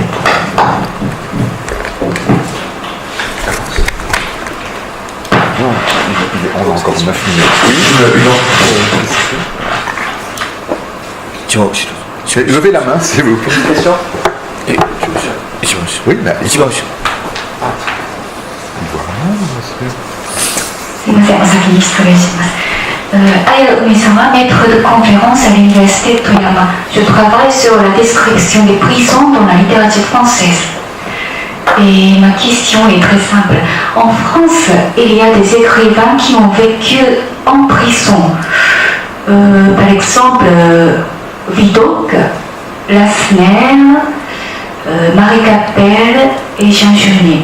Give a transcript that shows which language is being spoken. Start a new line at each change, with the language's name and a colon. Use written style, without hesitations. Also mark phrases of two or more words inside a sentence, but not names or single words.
French: On a encore 9 minutes. Levez la main, s'il vous plaît. Une question ? Oui, là.
Japanese: すいません、お先に失礼します。
French: Aya Umi-sama, maître de conférence à l'université de Toyama. Je travaille sur la description des prisons dans la littérature française. Et ma question est très simple. En France, il y a des écrivains qui ont vécu en prison. Par exemple, Vidocq, Lassner, Marie Capelle et Jean Genet.